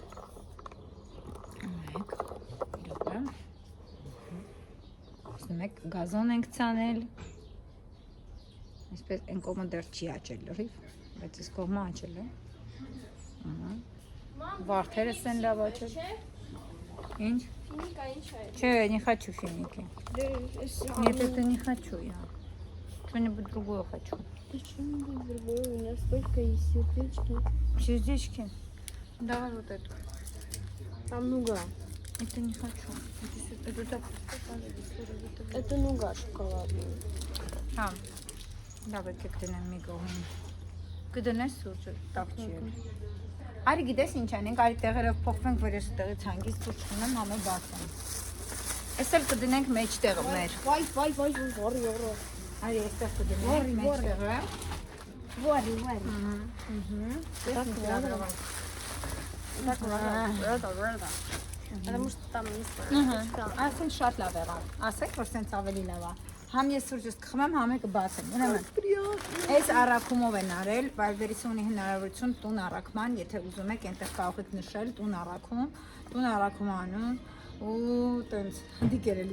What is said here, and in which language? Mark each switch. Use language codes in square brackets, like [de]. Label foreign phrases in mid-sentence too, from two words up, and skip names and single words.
[hy] Մեկ։ Իրոք։ Մեկ գազոն ենք ցանել։ Այսպես այն կողմը դեռ չի աճել լրիվ, բայց այս կողմը աճել է։ Ահա։ Վարդերս են լավ աճել։ Ինչ? Финика ինչ է։ Չէ, [ru] не хочу финики. Нет, это не хочу я. Что-нибудь другое хочу. Почему другое? У меня столько есть сердечки. Сердечки? Давай вот эту. Там нуга. Это не хочу. Это так. Это нуга шоколадный. [hy] Հա, լավ է կգտնեմ մի կողմ։ Կդնես սուրճը, տակ չի էլ։ Արի գիտես ինչ անենք, արի տեղերով փոխվենք, որ ես տեղից հանգիստ սուրճ ունեմ, համը բացեմ։ Էս էլ կդնենք մեջտեղը մեր։ Վայ, որի։ Արի այստեղ կդնենք մեջտեղը։ [ru] Որի։ Потому что там не знаю. [hy] Ասեն շատ լավ եղավ։ Ասեք, որ սենց ավելի լավ է։ Համ ես սուրճս կխմեմ, համ եկը բացեմ։ Ուրեմն, այս առաքումով են արել, Viber-ից ունի հնարավորություն տուն առաքման, եթե ուզում եք, այնտեղ կարող եք նշել տուն առաքում անում ու տենց դիկեր էլի